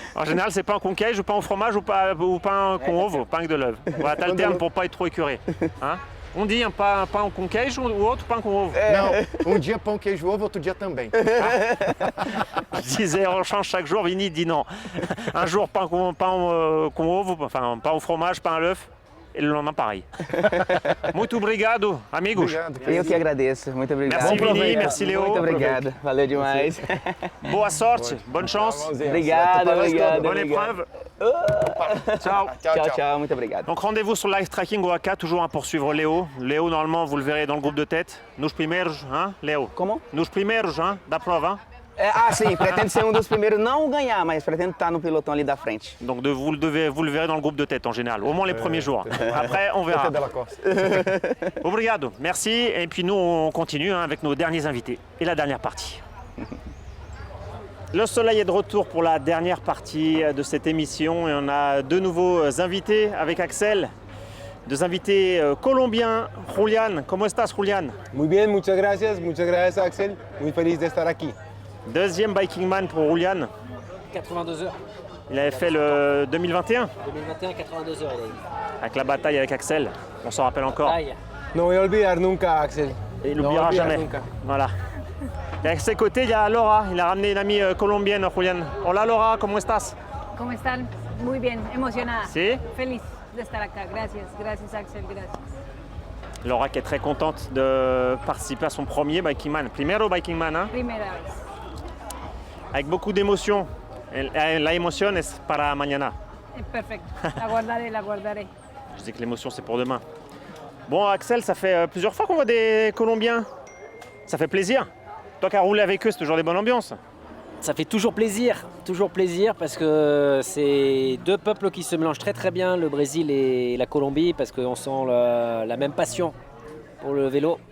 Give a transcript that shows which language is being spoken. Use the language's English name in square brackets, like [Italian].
[French] En général, c'est pain con queijo, pain au fromage ou pain con ovo, pain avec de l'œuf. Voilà, t'as le terme pour pas être trop écœuré. Hein? On dit un [Portuguese] pain com queijo ou outro pain com ovo. Não, dia pão, queijo, ovo, outro dia também. [French] Je disais, on change chaque jour, Vini dit non. Un jour pain com ovo, enfin pain au fromage, pain à l'œuf. Et le lendemain, pareil. [Portuguese] Muito obrigado, amigos. Obrigado. Eu que agradeço, muito obrigado. [French] Merci Vini, merci Léo. [Portuguese] Muito obrigado, valeu demais. Boa sorte, [French] bonne chance. [Portuguese] Obrigado, obrigado. [French] Bonne épreuve. Ciao. [Portuguese] Tchau, muito obrigado. [French] Donc rendez-vous sur Live Tracking Oaxaca, toujours pour suivre Léo. Léo, normalement, vous le verrez dans le groupe de tête. [Portuguese] Nos primeiros, hein, Léo? Como? Nos primeiros, hein, da prova, hein? Sim, pretendo ser dos primeiros, não ganhar, mas pretendo estar no pelotão ali da frente. [French] Donc vous le verrez dans le groupe de tête en général, au moins les premiers jours. Après, on verra. [Portuguese] Obrigado, [French] merci. Et puis nous, on continue hein, avec nos derniers invités et la dernière partie. Le soleil est de retour pour la dernière partie de cette émission et on a 2 nouveaux invités avec Axel. 2 invités colombiens. [Spanish] Julián, ¿cómo estás, Julián? Muy bien, muchas gracias Axel, muy feliz de estar aquí. [French] Deuxième biking man pour Julián. 82 heures. Il avait fait le 2021 2021, 82 heures, il a dit. avec la bataille avec Axel. On s'en rappelle encore. Aïe. [Spanish] No voy a olvidar nunca Axel. [French] Et il n'oubliera jamais. [Spanish] Nunca. [French] Voilà. Et à ses côtés, il y a Laura. Il a ramené une amie colombienne, Julián. [Spanish] Hola Laura, ¿cómo estás? ¿Cómo están? Muy bien, emocionada. ¿Sí? Feliz de estar acá. Gracias, gracias Axel, gracias. [French] Laura qui est très contente de participer à son premier Biking Man. [Spanish] Primero Biking Man, hein? Primera vez. [French] Avec beaucoup d'émotion. [Spanish] La émotion es para mañana. Perfecto. La guardaré, la guardaré. [French] Je dis que l'émotion c'est pour demain. Bon Axel, ça fait plusieurs fois qu'on voit des Colombiens. Ça fait plaisir. Toi qui as roulé avec eux, c'est toujours des bonnes ambiances. Ça fait toujours plaisir parce que c'est deux peuples qui se mélangent très très bien, le Brésil et la Colombie, parce qu'on sent la même passion pour le vélo.